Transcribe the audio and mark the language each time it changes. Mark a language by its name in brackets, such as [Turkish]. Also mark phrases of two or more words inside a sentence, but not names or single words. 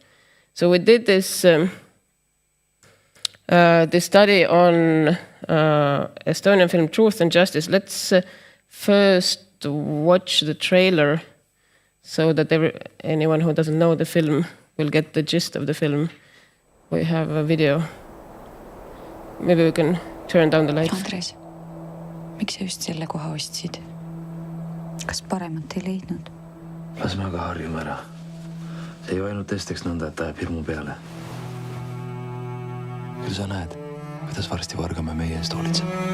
[English] So we did this study on Estonian film Truth and Justice. Let's first watch the trailer so that anyone who doesn't know the film will get the gist of the film. We have a video. Maybe we can turn down the lights. [Estonian] Andres, miks sa just selle koha ostsid? Kas paremat ei leidnud? Las me aga harjume ära. See ei ainult testeks nõnda, et ajab hirmu peale. Küll sa näed, kuidas varsti vargame meie eest hoolitseb.